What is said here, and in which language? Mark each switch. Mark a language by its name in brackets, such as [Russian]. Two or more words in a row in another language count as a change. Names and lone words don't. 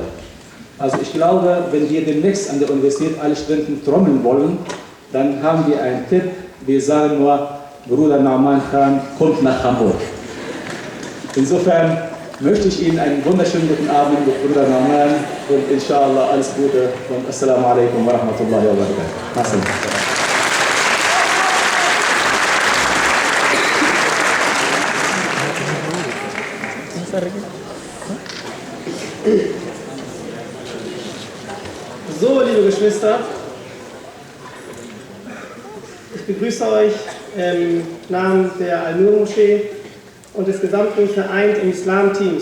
[German] Also ich glaube, wenn wir demnächst an der Universität alle Studenten trommeln wollen, dann haben wir einen Tipp. Wir sagen nur, Bruder Nouman Khan kommt nach Hamburg. Insofern möchte ich Ihnen einen wunderschönen guten Abend mit Bruder Nouman und inshallah alles Gute und [Arabic] السلام عليكم ورحمة الله وبركاته. [German] So, liebe Geschwister, ich begrüße euch im Namen der Al-Nour-Moschee und des gesamten Vereint im Islam-Teams.